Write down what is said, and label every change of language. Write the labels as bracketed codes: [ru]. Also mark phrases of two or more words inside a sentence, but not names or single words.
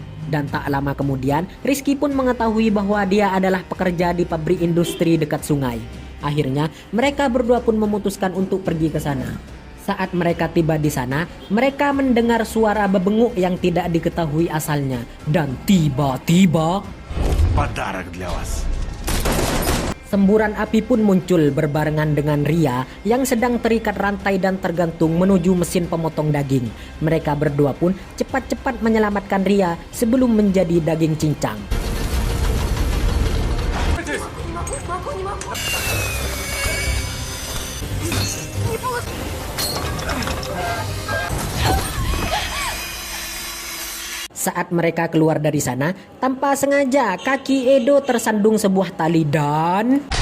[id] Dan tak lama kemudian, Rizky pun mengetahui bahwa dia adalah pekerja di pabrik industri dekat sungai. Akhirnya, mereka berdua pun memutuskan untuk pergi ke sana. Saat mereka tiba di sana, mereka mendengar suara bebenguk yang tidak diketahui asalnya. Dan tiba-tiba [ru] Подарок для вас. [id] semburan api pun muncul berbarengan dengan Ria yang sedang terikat rantai dan tergantung menuju mesin pemotong daging. Mereka berdua pun cepat-cepat menyelamatkan Ria sebelum menjadi daging cincang. Saat mereka keluar dari sana, tanpa sengaja kaki Edo tersandung sebuah tali dan